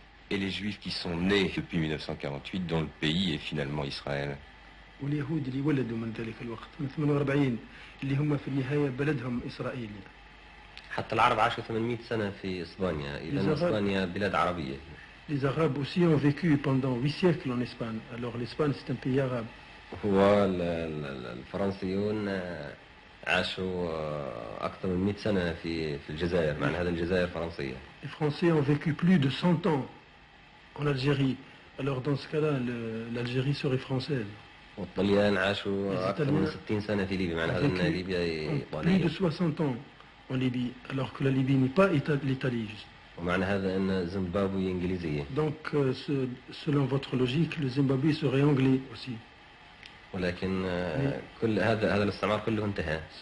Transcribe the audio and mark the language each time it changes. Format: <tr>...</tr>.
<fr>Et les Juifs qui sont nés depuis 1948, dont le pays est finalement Israël.</fr> <ar>واليهود اللي ولدوا من ذلك الوقت من 48 اللي هم في النهاية بلدهم إسرائيل. حتى العرب عاشوا 800 سنة في إسبانيا، إذن إسبانيا بلاد عربية.</ar> <fr>Les Arabes aussi ont vécu pendant 8 siècles en Espagne. Alors l'Espagne c'est un pays arabe.</fr> <ar>هو الفرنسيون عاشوا أكثر من 100 سنة في الجزائر، معنى هذا الجزائر فرنسية.</ar> <fr>Les Français ont vécu plus de 100 ans en Algérie. Alors dans ce cas-là, l'Algérie serait française.</fr> <ar>والطليان عاشوا أكثر من 60 سنة في ليبيا، معنى هذا أن ليبيا إيطالية.</ar> <fr>Plus de 60 ans en Libye, alors que la Libye n'est pas l'Italie.</fr> <ar>ومعنى هذا أن زيمبابوي إنجليزية.</ar> <fr>Donc selon votre logique, le Zimbabwe serait anglais aussi.</fr> <ar>ولكن كل هذا الاستعمار كله انتهى.</ar>